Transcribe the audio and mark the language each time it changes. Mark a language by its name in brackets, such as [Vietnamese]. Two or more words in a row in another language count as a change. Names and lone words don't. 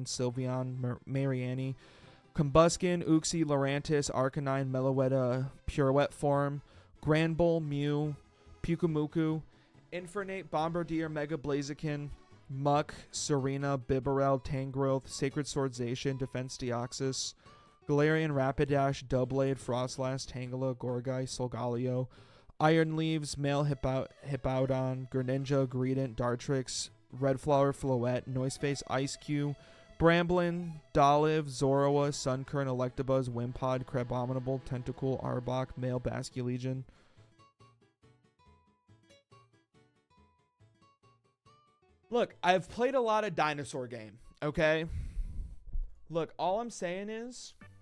[English] Sylveon, Mariani, Combuskin, Uxie, Lurantis, Arcanine, Meloetta, Pirouette Form, Granbull, Mew, Pukumuku, Infernape, Bombardier, Mega Blaziken, Muck, Serena, Bibarel, Tangrowth, Sacred Sword Zacian, Defense Deoxys, Galarian, Rapidash, Doublade, Frostlass, Tangela, Gorgai, Solgaleo, Iron Leaves, Male Hippowdon, Greninja, Greedent, Dartrix, Redflower, Floette, Noiseface, Ice-Cube, Bramblin, Dolive, Zoroa, Sunkern, Electabuzz, Wimpod, Crabominable, Tentacool, Arbok, Male Basculegion. Look, I've played a lot of dinosaur game, okay? Look, all I'm saying is